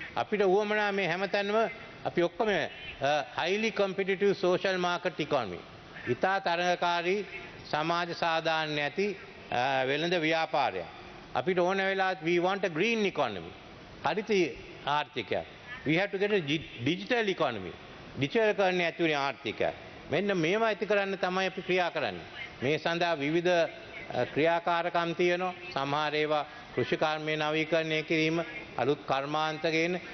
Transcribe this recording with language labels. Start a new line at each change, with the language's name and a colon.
Sinhala: අපිට උවමනා මේ හැමතැනම අපි ඔක්කොම
English: highly competitive social market economy.
Sinhala: ඉතා තරඟකාරී සමාජ සාධාරණ ඇති වෙළඳ ව්‍යාපාරයක්. අපිට ඕන වෙලාවත්
English: we want a green economy.
Sinhala: Haritha ආර්ථිකයක්.
English: We have to get a digital economy.
Sinhala: Digital කරන්නේ ඇතුළේ ආර්ථිකය. මෙන්න මේවා ඇති කරන්න තමයි අපි ක්‍රියා කරන්නේ. මේ සඳහා විවිධ ක්‍රියාකාරකම් තියෙනවා. සමහර ඒවා කෘෂිකර්මයේ නවීකරණය කිරීම, අලුත් කර්මාන්ත ගේන.